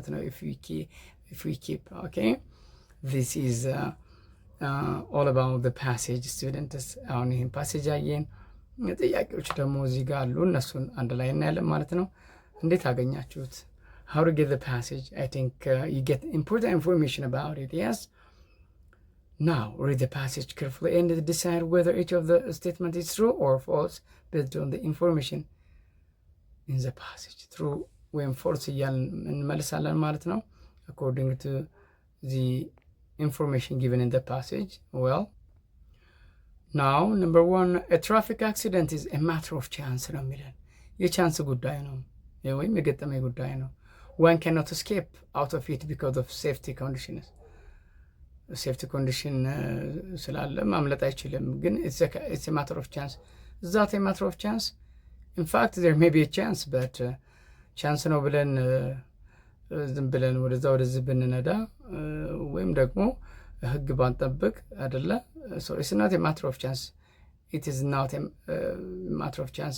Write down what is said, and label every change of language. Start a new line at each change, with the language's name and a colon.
English: If we keep, okay? This is all about the passage students.
Amharic: አሁን ይህን ፓሴጅ አየን። ጥያቄዎች ደግሞ እዚህ ጋር አሉ። እነሱን አንድ ላይ እናያለን ማለት ነው። እንዴት አገኛችሁት?
English: How to get the passage? I think you get important information about it. Yes. Now read the passage carefully and decide whether each of the statement is true or false based on the information in the passage. True ወይም false
Amharic: እያልን እንመልሳለን ማለት ነው
English: according to the information given in the passage. Well, now number one, a traffic accident is a matter of chance
Amharic: ነው የሚለን። የቻንስ ጉዳይ ነው ወይም የገጠመ ጉዳይ ነው።
English: one cannot escape out of it because of safety conditions. safety condition
Amharic: ስላለ ማምለጥ አይችልም። ግን
English: it's a matter of chance. Is that a matter of chance? In fact, there may be a chance, but chance
Amharic: ነው ብለን ዝም ብለን ወደዚህ ብንነዳ ወይም ደግሞ ህግ ባንጠብቅ አይደለ?
English: So it's not a matter of chance. It is not a matter of chance.